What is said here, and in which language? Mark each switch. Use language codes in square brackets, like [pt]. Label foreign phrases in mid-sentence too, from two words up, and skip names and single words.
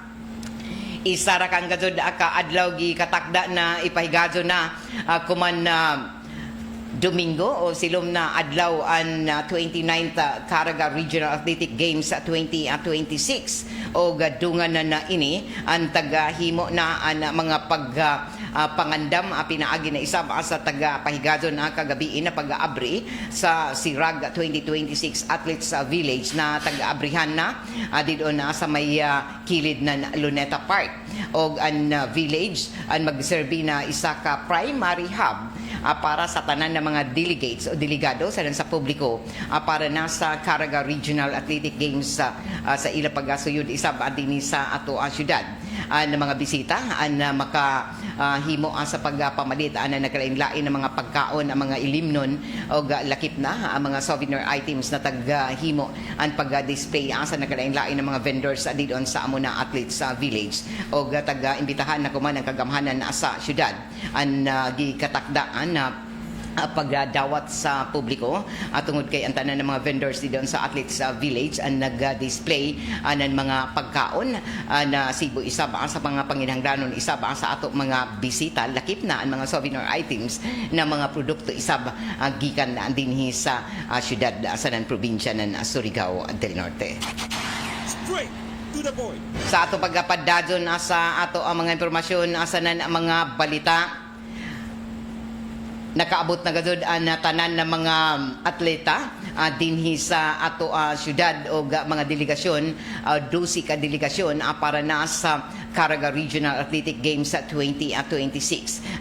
[sgd] Isa ra kang gazod ka adlaw gi katakda na ipahigadyo na kuman na Domingo o silom na adlaw ang 29th Caraga Regional Athletic Games 2026 o gadungan na ini ang tagahimo na ang mga pangandam pinaagi na isa sa tagapahigado na kagabi na pag-aabri sa Sirag 2026 Athletes Village na taga-abrihan na dito na sa may kilid ng Luneta Park o ang village ang magserbi na isa ka [en] primary hub [sgd] para sa tanan ng mga delegates o delegado sa publiko para na sa Caraga Regional Athletic Games sa ila pagasuyod isab din sa ato syudad ng mga bisita na makahimo sa pagpamalit na nagkalain-lain ng mga pagkaon ang mga ilimnon o lakip na ang mga [en] souvenir items [sgd] na taghimo ang pag-display sa nagkalain-lain ng mga vendors dito sa Amuna Athletes Village o taga-imbitahan na kuman ang kagamhanan sa syudad ang gikatakdaan na pagdawat sa publiko tungod kay ang tanan ng mga vendors dito sa Athletes Village ang nag-display ng mga pagkaon na Cebu isab sa mga panginahanglanon isab sa ato mga bisita lakip na ang mga [en] souvenir items [sgd] na mga produkto isab gikan na dinhi sa syudad sa nan probinsya ng Surigao del Norte. [en] Straight to the point. [sgd] Sa ato pagpadadyon sa ato ang mga impormasyon sa nan mga balita. Nakaabot na gazod ang tanan ng mga atleta dinhi sa ato syudad o mga delegasyon 12 ka delegasyon para na sa Caraga Regional Athletic Games 2026.